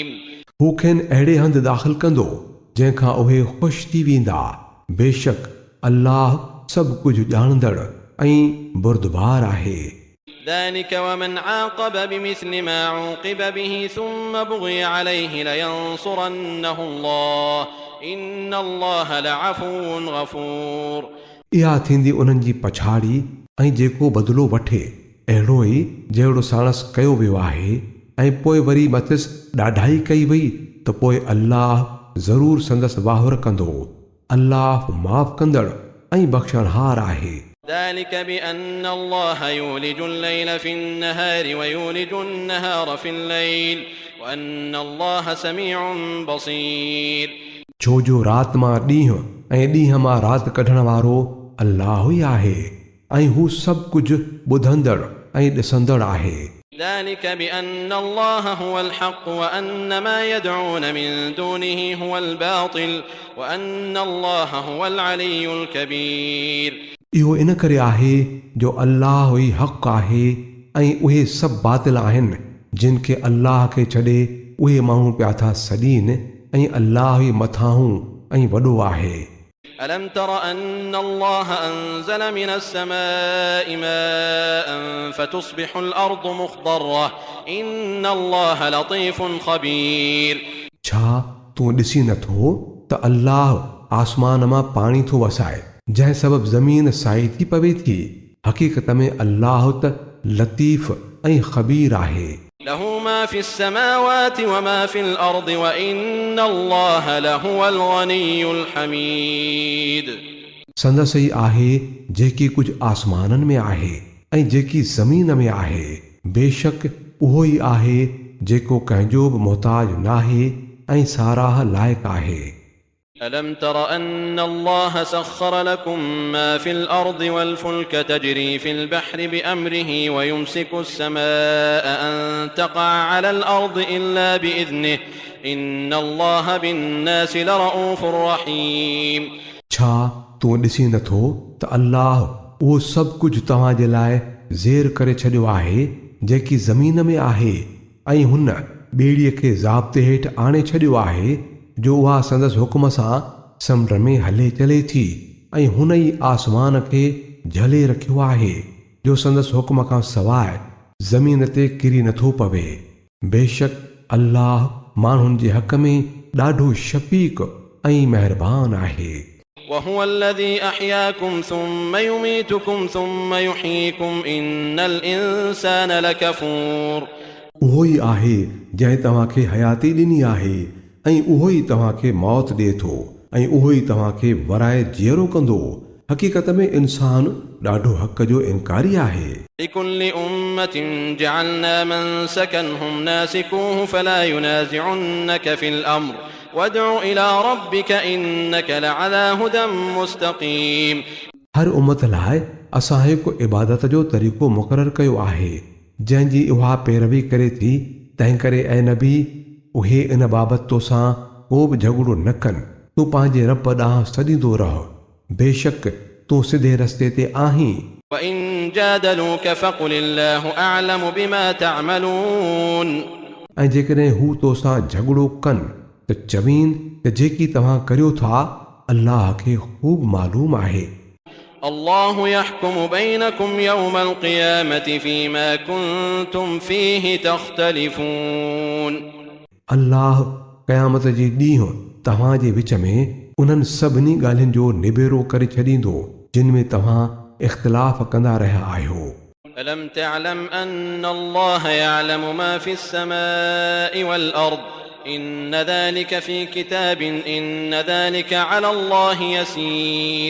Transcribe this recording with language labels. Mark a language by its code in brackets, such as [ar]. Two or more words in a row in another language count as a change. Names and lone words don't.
[sd] हू खेनि अहिड़े हंधि दाख़िल कंदो जंहिंखां उहे ख़ुशि थी वेंदा। बेशक अल्लाह सभु कुझु ॼाणंदड़ ऐं बुर्दबार आहे। [ar] ذلك ومن عاقب بمثل ما عوقب به ثم بغي عليه لينصرنه الله إن الله لعفو غفور। [sd] इहा थींदी उन्हनि जी पछाड़ी ऐं जेको बदिलो वठे अहिड़ो ई जहिड़ो साणस कयो वियो आहे ऐं पोइ वरी मथिस ॾाढाई कई वई त पोइ अल्लाह ज़रूरु संदसि वाहुर कंदो। अल्लाह माफ़ कंदड़ ऐं बख़्शणहार आहे। [ar] ذلك بأن الله يولج الليل في النهار ويولج النهار في الليل وأن الله سميع بصير। [sd] छो जो राति मां ॾींहुं ऐं ॾींहं मां राति कढण वारो अल्लाह ई आहे ऐं हू सभु कुझु ॿुधंदड़ ऐं ॾिसंदड़ आहे। [ar] ذلك بأن الله هو الحق وأن ما يدعون من دونه هو الباطل وأن الله هو العلي الكبير। [sd] इहो इन करे आहे जो अल्लाह ई हक़ आहे ऐं उहे सभु बातिल आहिनि जिन खे अल्लाह खे छॾे उहे माण्हू पिया था सॾीन ऐं अल्लाह ई मथां ऐं वॾो आहे। [ar] ألم تر أن الله أنزل من السماء ماء فتصبح الأرض مخضرة إن الله لطيف خبير। [sd] छा तूं ॾिसी नथो त अल्लाह आसमान मां पाणी थो वसाए जंहिं सबबु ज़मीन साई थी पवे थी। हक़ीक़त में अल्लाह त लतीफ़ ऐं ख़बीर आहे। [ar] له ما في السماوات وما في الأرض وإن الله لهو الغني الحميد। [sd] संदसि ई आहे जेकी कुझु आसमाननि में आहे ऐं जेकी ज़मीन में आहे बेशक उहो ई आहे जेको कंहिंजो बि मोहताज नाहे ऐं साराह लाइक़ु आहे। [ar] ألم تر أن الله سخر لكم ما في الأرض والفلك تجري في البحر بأمره ويمسك السماء أن تقع على الأرض إلا بإذنه إن الله بالناس لرؤوف رحيم। [sd] छा तूं ॾिसी नथो त अल्लाह उहो सभु कुझु तव्हां जे लाइ ज़ेर करे छॾियो आहे जेकी ज़मीन में आहे ऐं हुन ॿेड़ीअ खे ज़ाब्ते हेठि आणे छॾियो आहे जो उहा संदसि हुकुम सां समुंड में हले चले थी ऐं हुन ई आसमान खे झले रखियो आहे जो संदसि हुकुम खां सवाइ ज़मीन ते किरी नथो पवे। बेशक अल्लाह माण्हुनि जे हक़ में ॾाढो शफ़ीक़ ऐं महिरबान आहे। [ar] وهو الذي أحياكم ثم يميتكم ثم يحييكم إن الإنسان لكفور। [sd] उहो ई आहे जंहिं तव्हांखे हयाती ॾिनी आहे ऐं उहो ई तव्हांखे मौत ॾिए थो ऐं उहो ई तव्हांखे वराए जीअरो कंदो। हक़ीक़त में इंसान ॾाढो हक़ जो इनकारी आहे। [ar] لكل أمة جعلنا منسكا هم ناسكوه فلا ينازعنك في الأمر وادع إلى ربك إنك لعلى هدى مستقيم। [sd] हर उमत लाइ असां हिकु इबादत जो तरीक़ो मुक़ररु कयो आहे जंहिंजी उहा पैरवी करे थी। तंहिं करे ऐं नबी उहे इन बाबति तोसां को बि झगड़ो न कनि। तूं पंहिंजे रब ॾांहुं सॾींदो रह। बेशक तूं सिधे रस्ते ते आहीं। [ar] وإن جادلوك فقل الله أعلم بما تعملون। [sd] ऐं जेकॾहिं हू तोसां झगड़ो कनि त चवीन त जेकी तव्हां करियो था अल्लाह खे ख़ूब मालूम आहे। [ar] الله يحكم بينكم يوم القيامة فيما كنتم فيه تختلفون। [sd] अल्लाह क़यामत जे ॾींहुं तव्हां जे विच में उन्हनि सभिनी ॻाल्हियुनि जो निबेरो करे छॾींदो जिन में तव्हां इख़्तिलाफ़ कंदा रहिया आहियो। [ar] ألم تعلم أن الله يعلم ما في السماء والأرض إن ذلك في كتاب إن ذلك على الله يسير।